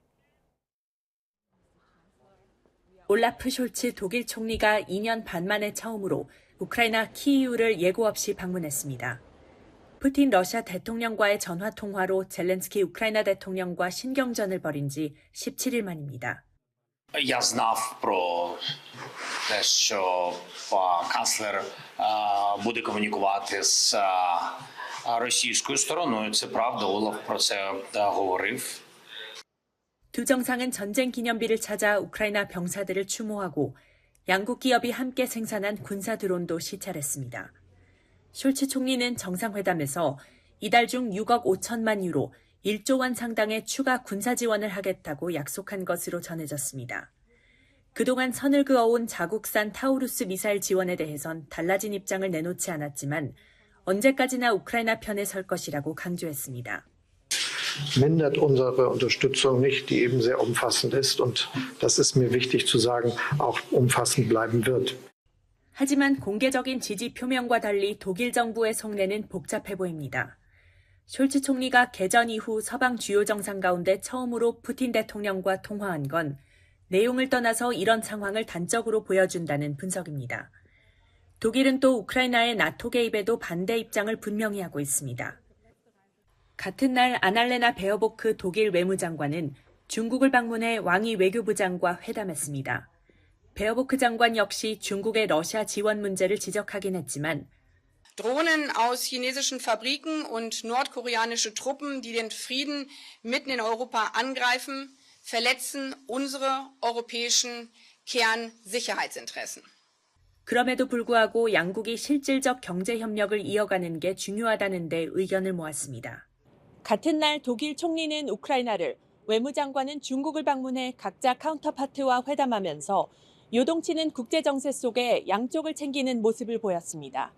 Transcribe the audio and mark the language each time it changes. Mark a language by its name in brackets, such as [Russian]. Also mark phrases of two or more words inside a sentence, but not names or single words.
[Korean] 올라프 숄츠 독일 총리가 2년 반 만에 처음으로 우크라이나 키이우를 예고 없이 방문했습니다. 푸틴 러시아 대통령과의 전화 통화로 젤렌스키 우크라이나 대통령과 신경전을 벌인 지 17일 만입니다. [Ukrainian] Я знав про те, що канцлер буде комунікувати з російською стороною. Це правда, Олаф про це говорив. [Korean] 두 정상은 전쟁 기념비를 찾아 우크라이나 병사들을 추모하고 양국 기업이 함께 생산한 군사 드론도 시찰했습니다. 숄츠 총리는 정상회담에서 이달 중 6억 5천만 유로, 1조 원 상당의 추가 군사 지원을 하겠다고 약속한 것으로 전해졌습니다. 그동안 선을 그어온 자국산 타우루스 미사일 지원에 대해선 달라진 입장을 내놓지 않았지만 언제까지나 우크라이나 편에 설 것이라고 강조했습니다. [German] Mindert unsere Unterstützung nicht, die eben sehr umfassend ist. Und das ist mir wichtig zu sagen, auch umfassend bleiben wird. [Korean] 하지만 공개적인 지지 표명과 달리 독일 정부의 속내는 복잡해 보입니다. 숄츠 총리가 개전 이후 서방 주요 정상 가운데 처음으로 푸틴 대통령과 통화한 건 내용을 떠나서 이런 상황을 단적으로 보여준다는 분석입니다. 독일은 또 우크라이나의 나토 개입에도 반대 입장을 분명히 하고 있습니다. 같은 날 아날레나 베어보크 독일 외무장관은 중국을 방문해 왕이 외교부장과 회담했습니다. 베어보크 장관 역시 중국의 러시아 지원 문제를 지적하긴 했지만 [German] Drohnen aus chinesischen Fabriken und nordkoreanische Truppen, die den Frieden mitten in Europa angreifen, verletzen unsere europäischen Kernsicherheitsinteressen. [Korean] 그럼에도 불구하고 양국이 실질적 경제 협력을 이어가는 게 중요하다는 데 의견을 모았습니다. 같은 날 독일 총리는 우크라이나를, 외무장관은 중국을 방문해 각자 카운터파트와 회담하면서 요동치는 국제정세 속에 양쪽을 챙기는 모습을 보였습니다.